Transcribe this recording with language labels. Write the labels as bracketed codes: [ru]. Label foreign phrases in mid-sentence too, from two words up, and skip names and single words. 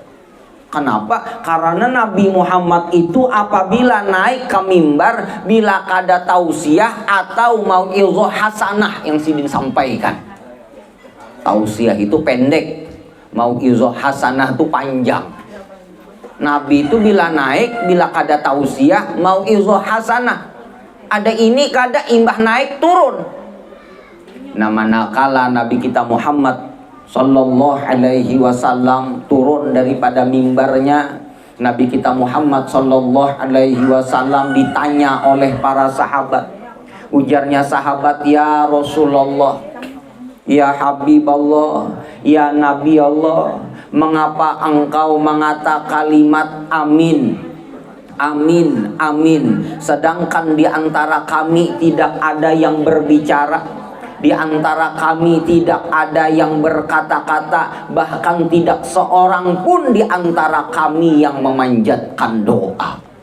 [id] Kenapa? [bjn] Karena Nabi Muhammad itu apabila naik ke mimbar, bila kada tausiah atau [ar] موعظة حسنة [bjn] yang sidin sampaikan. [id] Tausiah itu pendek, [ar] موعظة حسنة [id] itu panjang. [bjn] Nabi itu bila naik, bila kada tausiah, [ar] موعظة حسنة. [bjn] Ada ini kada imbah naik turun. [id] Nah, manakala Nabi kita Muhammad [ar] صلى الله عليه وسلم [id] turun daripada mimbarnya, Nabi kita Muhammad [ar] صلى الله عليه وسلم [id] ditanya oleh para sahabat. Ujarnya sahabat, [ar] "يا رسول الله يا حبيب الله يا نبي الله, [id] mengapa engkau mengatakan kalimat amin, amin, amin, sedangkan di antara kami tidak ada yang berbicara, di antara kami tidak ada yang berkata-kata, bahkan tidak seorang pun di antara kami yang memanjatkan doa?"